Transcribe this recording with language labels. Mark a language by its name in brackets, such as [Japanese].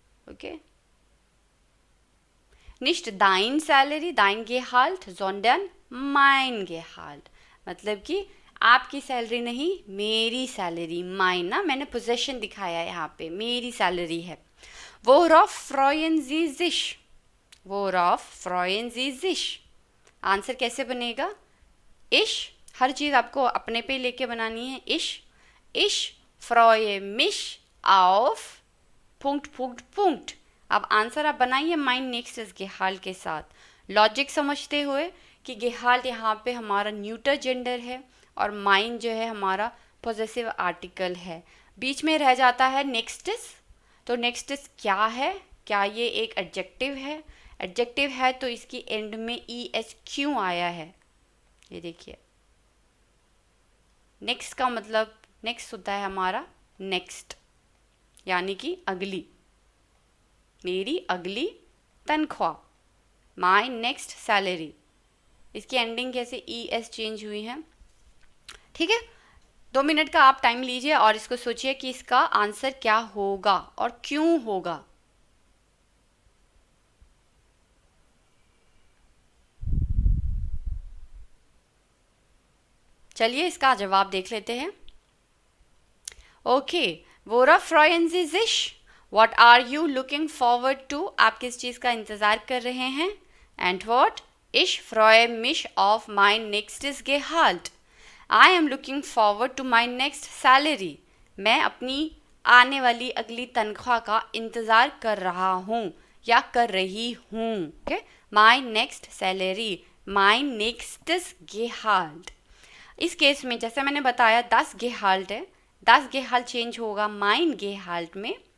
[Hindi] Okay, [German] nicht dein [Hindi] salary, [German] dein Gehalt, sondern mein Gehalt, [Hindi] मतलब कि आपकी सैलरी नहीं, मेरी सैलरी। माइन ना, मैंने पोजेशन दिखाया यहाँ पे, मेरी सैलरी है। [German] Worauf freuen Sie sich? Worauf freuen Sie sich? [Hindi] Answer कैसे बनेगा? Ich, हर चीज़ आपको अपने पे लेके बनानी है। [German] Ich freue mich auf Punkt, Punkt, Punkt। [Hindi] अब आंसर आप बनाइए माइन नेक्स्ट गेहाल्ट के साथ, लॉजिक समझते हुए कि गेहाल्ट यहाँ पे हमारा न्यूटर जेंडर है और माइन जो है हमारा पॉजेसिव आर्टिकल है। बीच में रह जाता है नेक्स्टिस। तो नेक्स्टिस क्या है? क्या ये एक एडजेक्टिव है? एडजेक्टिव है तो इसकी एंड में ES क्यों आया है? ये देखिए, नेक्स्ट का मतलब, नेक्स्ट होता है हमारा नेक्स्ट, यानी कि अगली, मेरी अगली तनख्वाह, माई नेक्स्ट सैलरी। इसकी एंडिंग कैसे ES चेंज हुई है? ठीक है, 2 मिनट का आप टाइम लीजिए और इसको सोचिए कि इसका आंसर क्या होगा और क्यों होगा। चलिए इसका जवाब देख लेते हैं। [German] ओके, worauf freuen Sie sich? [English] What are you looking forward to? [Hindi] आप किस चीज़ का इंतज़ार कर रहे हैं? [German] Antwort: Ich freue mich auf mein nächstes Gehalt. [English] I am looking forward to my next salary. [Hindi] मैं अपनी आने वाली अगली तनख्वाह का इंतज़ार कर रहा हूँ या कर रही हूँ। [English] Okay? My next salary, my [German] nächstes Gehalt. [Hindi] इस केस में जैसे मैंने बताया 10 गेहाल्ट है, 10 गेहाल्ट चेंज होगा माइन गेहाल्ट में।